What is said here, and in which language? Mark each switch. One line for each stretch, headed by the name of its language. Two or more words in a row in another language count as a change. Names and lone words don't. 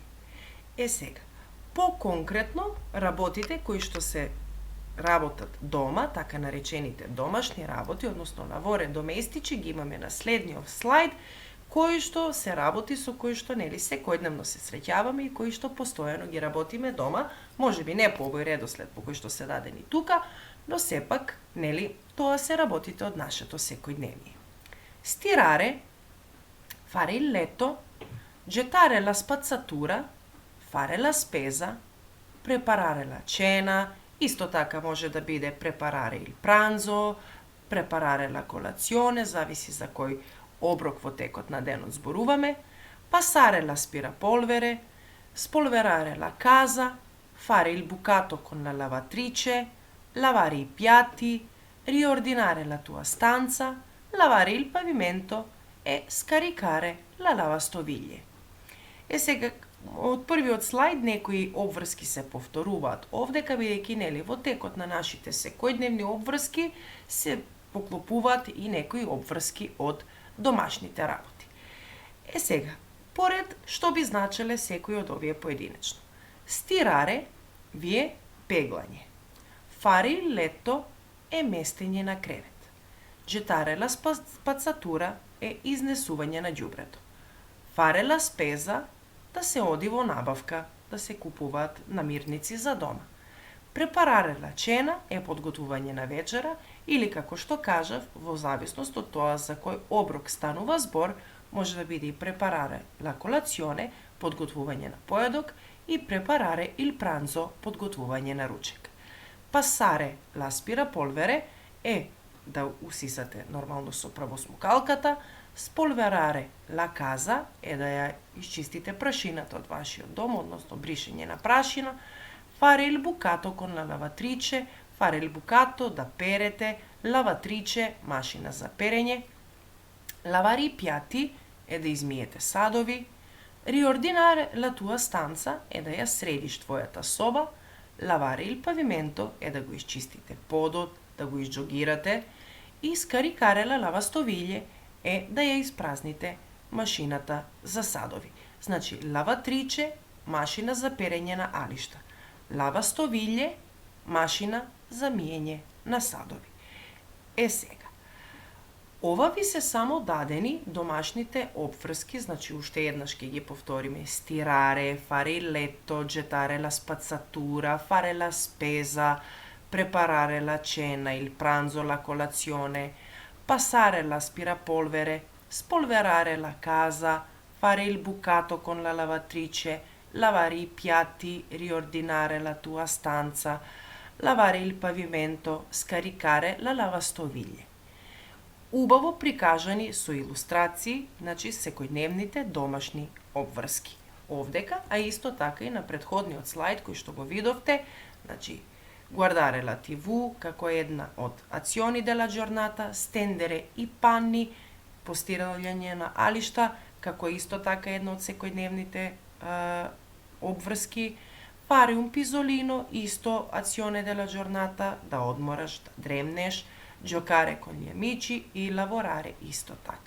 Macedonian: Сега, по-конкретно, работите кои што се работат дома, така наречените домашни работи, односно
Italian: lavori domestici,
Macedonian: ги имаме на следниот слайд, кои што се работи со кои што секојдневно се среќаваме и кои што постојано ги работиме дома, можеби не по овој редослед по кој што се дадени тука, но сепак, тоа се работите од нашето секојдневие.
Italian: Stirare, fare il letto, gettare la spazzatura, fare la spesa, preparare la cena,
Macedonian: исто така може да биде
Italian: preparare il pranzo, preparare la colazione,
Macedonian: зависи за кој оброк во текот на денот зборуваме,
Italian: passare l'aspirapolvere, spolverare la casa, fare il bucato con la lavatrice, lavare i piatti, riordinare la tua stanza, lavare il pavimento e scaricare la lavastoviglie.
Macedonian: Сега, од првиот слайд некои обврски се повторуваат овдека, бидејќи во текот на нашите секојдневни обврски се поклопуваат и некои обврски од домашните работи. Сега, поред што би значеле секој од овие поединечно. Stirare ви е пеглање.
Italian: Fare il letto
Macedonian: е местење на кревет.
Italian: Gettare la spazzatura
Macedonian: е изнесување на ѓубрето.
Italian: Fare la spesa
Macedonian: да се оди во набавка, да се купуваат намирници за дома.
Italian: Preparare la cena
Macedonian: е подготвување на вечера или, како што кажав, во зависност од тоа за кој оброк станува збор, може да биде и
Italian: preparare la colazione,
Macedonian: подготвување на поедок, и
Italian: preparare il pranzo,
Macedonian: подготвување на ручек.
Italian: Passare l'aspirapolvere
Macedonian: е да усисате нормално со правосмукалката,
Italian: spolverare la casa
Macedonian: е да ја исчистите прашината од вашиот дом, односно бришење на прашина, fare il bucato con la lavatrice, fare il bucato да перете, lavatrice машина за перење,
Italian: lavare i piatti
Macedonian: е да измиете садови,
Italian: riordinare la tua stanza
Macedonian: е да ја средиш твојата соба,
Italian: lavare il pavimento
Macedonian: е да го исчистите подот, да го изџогирате, и
Italian: scaricare la lavastoviglie
Macedonian: е да ја испразните машината за садови. Значи, лаватриче, машина за перење на алишта. Lavastoviglie, машина за миење на садови. Сега, ова ви се само дадени домашните обврски, значи уште еднаш ќе ги повториме.
Italian: Stirare, fare il letto, gettare la spazzatura, fare la spesa, preparare la cena, il pranzo, la colazione, passare l'aspirapolvere, spolverare la casa, fare il bucato con la lavatrice, lavare i piatti, riordinare la tua stanza, lavare il pavimento, scaricare la lavastoviglie.
Macedonian: Убаво прикажани со илустрации, значи секојдневните домашни обврски. Овдека, а исто така и на претходниот слайд кој што го видовте, значи
Italian: guardare la TV
Macedonian: како една од
Italian: azioni della giornata, stendere i panni,
Macedonian: постирање на алишта, како исто така една од секојдневните обврски,
Italian: fare un pisolino, исто azione della giornata,
Macedonian: да одмораш, да дремнеш,
Italian: giocare con gli amici и lavorare
Macedonian: исто така.